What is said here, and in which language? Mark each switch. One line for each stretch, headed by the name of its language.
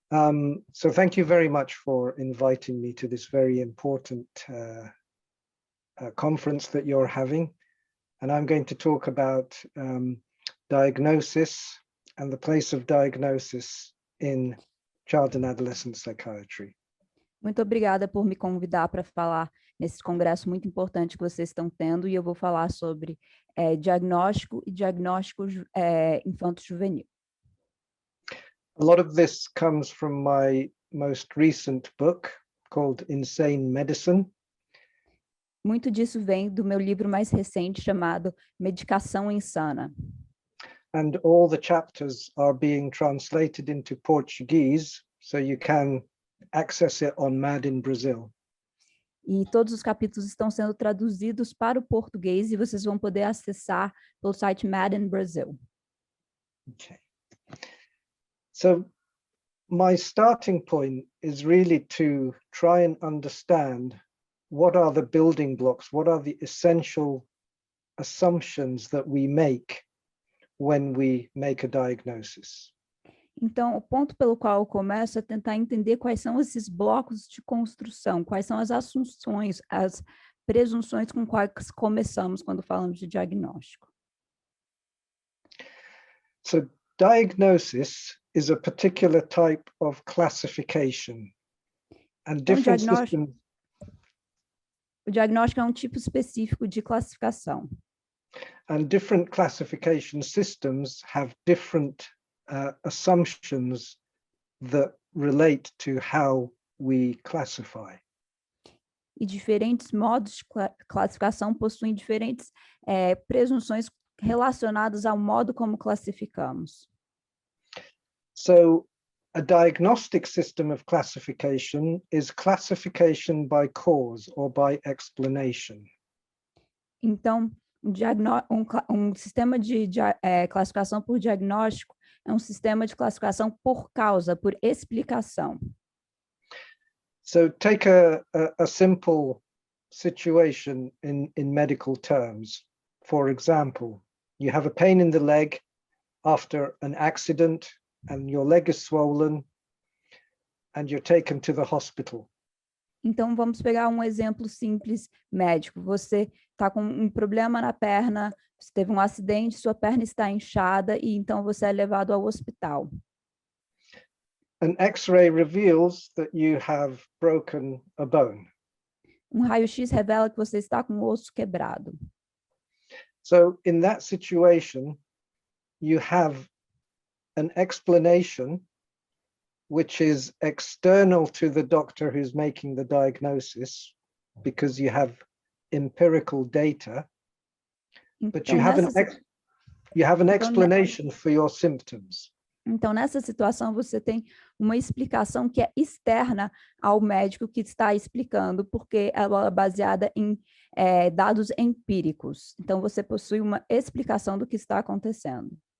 English: So thank you very much for inviting me to this very important conference that you're having. And I'm going to talk about diagnosis and the place of diagnosis in child and adolescent psychiatry.
Portuguese: Muito obrigada por me convidar para falar nesse congresso muito importante que vocês estão tendo, e eu vou falar sobre diagnóstico e diagnósticos infanto-juvenil.
English: A lot of this comes from my most recent book called Insane Medicine.
Portuguese: Muito disso vem do meu livro mais recente chamado Medicação Insana.
English: And all the chapters are being translated into Portuguese, so you can access it on Mad in Brazil.
Portuguese: E todos os capítulos estão sendo traduzidos para o português e vocês vão poder acessar pelo site Mad in Brazil.
English: Okay. So my starting point is really to try and understand what are the building blocks, what are the essential assumptions that we make when we make a diagnosis.
Portuguese: Então, o ponto pelo qual eu começo é tentar entender quais são esses blocos de construção, quais são as assunções, as presunções com quais começamos quando falamos de diagnóstico.
English: So diagnosis is a particular type of classification, and different systems.
Portuguese: O diagnóstico é um tipo específico de classificação.
English: And different classification systems have different assumptions that relate to how we classify.
Portuguese: E diferentes modos de classificação possuem diferentes presunções relacionadas ao modo como classificamos.
English: So a diagnostic system of classification is classification by cause or by explanation.
Portuguese: Então, um sistema de classificação por diagnóstico é um sistema de classificação por causa, por explicação.
English: So take a simple situation in medical terms. For example, you have a pain in the leg after an accident and your leg is swollen and you're taken to the hospital.
Portuguese: Então, vamos pegar um exemplo simples médico. Você está com um problema na perna, você teve um acidente, sua perna está inchada e então você é levado ao hospital.
English: An X-ray reveals that you have broken a bone.
Portuguese: Um raio-x revela que você está com o osso quebrado.
English: So in that situation, you have an explanation which is external to the doctor who's making the diagnosis, because you have empirical data, but
Portuguese: Então,
English: you have an explanation for your symptoms.
Portuguese: Então, nessa situação, você tem uma explicação que é externa ao médico que está explicando, porque ela é baseada em dados empíricos. Então, você possui uma explicação do que está acontecendo.